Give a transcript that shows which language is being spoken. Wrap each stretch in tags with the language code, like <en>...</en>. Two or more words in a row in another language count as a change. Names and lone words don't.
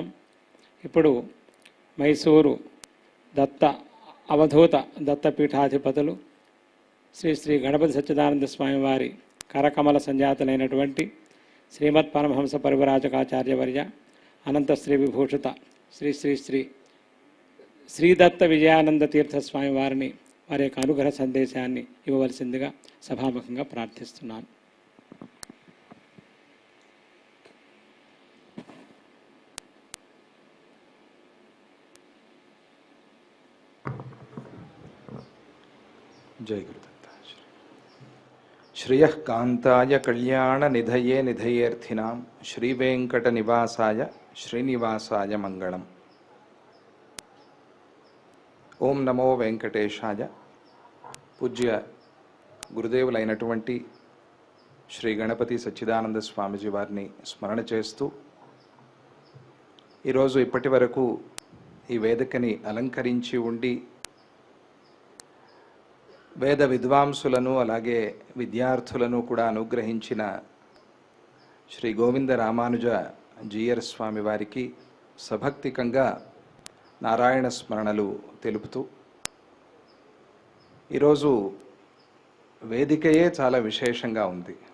<te>ఇప్పుడు మైసూరు అవధూత దత్తపీఠాధిపతులు శ్రీ శ్రీ గణపతి సచ్చిదానంద స్వామి వారి కరకమల సంజాతులైనటువంటి శ్రీమద్ పరమహంస పరివరాజకాచార్యవర్య అనంత శ్రీ విభూషిత శ్రీ శ్రీ శ్రీ శ్రీదత్త విజయానంద తీర్థస్వామి వారిని వారి యొక్క అనుగ్రహ సందేశాన్ని ఇవ్వవలసిందిగా సభాముఖంగా ప్రార్థిస్తున్నాను.</te> <sa>जय गुरुदत्त. श्रियः कान्ताय कल्याणनिधये निधयेऽर्थिनां श्रीवेङ्कटनिवासाय श्रीनिवासाय मङ्गलम्. ఓం నమో వెంకటేశాయ.</sa> <te>పూజ్య గురుదేవులైనటువంటి శ్రీ గణపతి సచ్చిదానంద స్వామిజీ వారిని స్మరణ చేస్తూ ఈరోజు ఇప్పటి వరకు ఈ వేదికని అలంకరించి ఉండి వేద విద్వాంసులను అలాగే విద్యార్థులను కూడా అనుగ్రహించిన శ్రీ గోవింద రామానుజ జీయర్ స్వామి వారికి సభక్తికంగా నారాయణ స్మరణలు తెలుపుతూ ఈరోజు వేదికయే చాలా విశేషంగా ఉంది.</te>